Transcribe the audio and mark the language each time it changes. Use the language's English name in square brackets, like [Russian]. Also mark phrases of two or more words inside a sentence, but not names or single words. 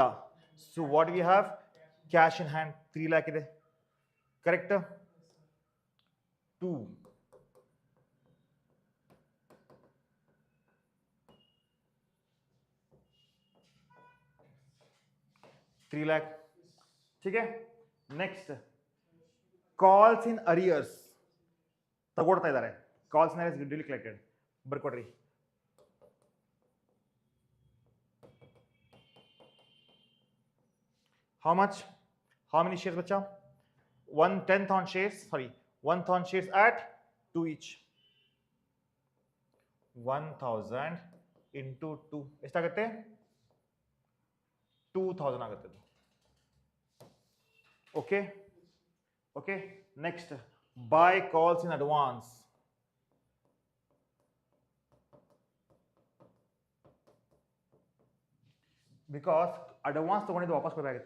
[English] so what we have? cash in hand 3 lakh ಇದೆ, ಕರೆಕ್ಟ್? 2 3 lakh, [Hindi] ठीक है? [English] next calls in arrears [Kannada] ತಗೊಳ್ತಾ ಇದ್ದಾರೆ. [English] calls in arrears duly collected, ಬರ್ಕೊಡ್ರಿ. How much? How many shares बच्चा? 1/10 shares, sorry, 1,000 shares at 2 each. [Kannada] 1,000 into 2 ಎಷ್ಟಾಗುತ್ತೆ? 2,000 ಆಗುತ್ತೆ. [English] okay, okay. next by calls in advance. because advance [Kannada] ತಗೊಂಡಿದ್ದು ವಾಪಸ್ ಕೊಡಬೇಕಾಗುತ್ತೆ.